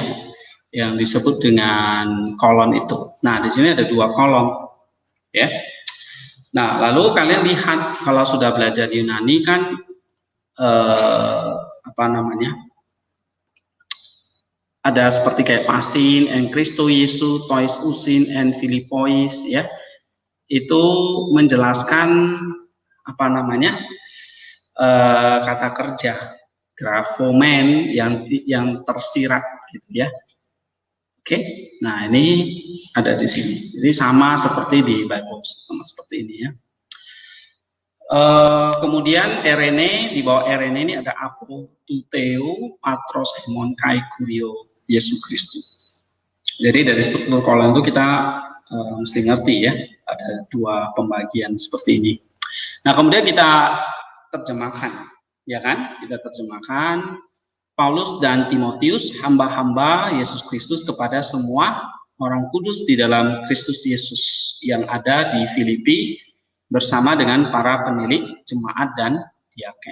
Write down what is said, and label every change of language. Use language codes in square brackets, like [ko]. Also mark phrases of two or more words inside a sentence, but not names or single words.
[id] Yang disebut dengan kolon itu. Nah, di sini ada dua kolom. Ya. Nah, lalu kalian lihat kalau sudah belajar Yunani kan ada seperti kayak [el] πᾶσιν, ἐν Χριστῷ Ἰησοῦ, τοῖς οὖσιν, ἐν Φιλίπποις [id] ya. Itu menjelaskan kata kerja grafomen yang tersirat gitu ya. Oke, nah ini ada di sini. Jadi sama seperti di Bible, sama seperti ini ya. Kemudian RNA, di bawah RNA ini ada [el] ἀπὸ θεοῦ, πατρὸς, ἡμῶν, καὶ, κυρίου, [id] Yesus Kristus. Jadi dari struktur kolon itu kita mesti ngerti ya, ada dua pembagian seperti ini. Nah kemudian kita terjemahkan, ya kan? Kita terjemahkan. Paulus dan Timotius, hamba-hamba Yesus Kristus kepada semua orang kudus di dalam Kristus Yesus yang ada di Filipi bersama dengan para penilik, jemaat, dan diaken.